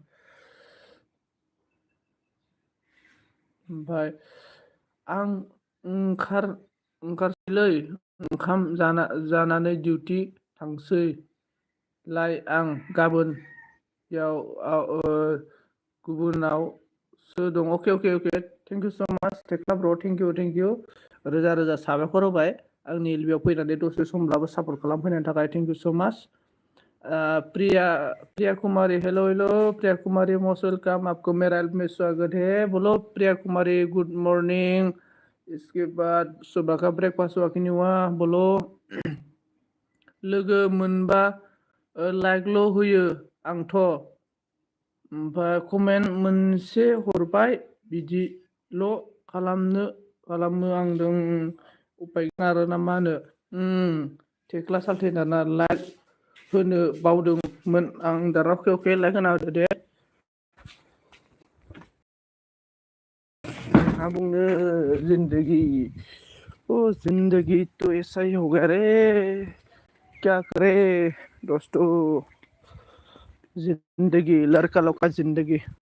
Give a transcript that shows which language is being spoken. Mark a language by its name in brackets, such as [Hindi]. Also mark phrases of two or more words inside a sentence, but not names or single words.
[Bodo] ओमफ्राय आं ओंखारसैलै ओंखाम जानानै डिउटि थांसैलाय आं गाबोनयाव गुबुनावसो दं अके [English] thank you so much [Bodo] थेख्ला ब्र' थेंक इउ रोजा रोजा साबायखर होबाय आंनि बेयाव फैनानै दसे समब्लाबो सापर्ट खालामफैनायनि थाखाय [English] thank you so much. [Hindi] प्रिया कुमारी, [English] hello hello [Hindi] प्रिया कुमारी, [English] most welcome, [Hindi] आपको मेरा में स्वागत है। बोलो प्रिया कुमारी, [English] good morning. [Hindi] इसके बाद सुबह का ब्रेकफास्ट हुआ कि नहीं हुआ बोलो। [Bodo] लोगो मोनबा लाइकल' होयो आंथ', ओमफ्राय कमेन्ट मोनसे हरबाय बिदिल' खालामो आं दों उपाय गैया आरो ना मा होनो। थेख्ला साल्थेना लाइक होनो बावदोंमोन आं दाना। अके लाइक होना होदो दे। मा बुंनो, [Hindi] जिंदगी ओ जिंदगी तो ऐसा ही हो गया रे, क्या करे दोस्तों, जिंदगी लड़का लोग का जिंदगी।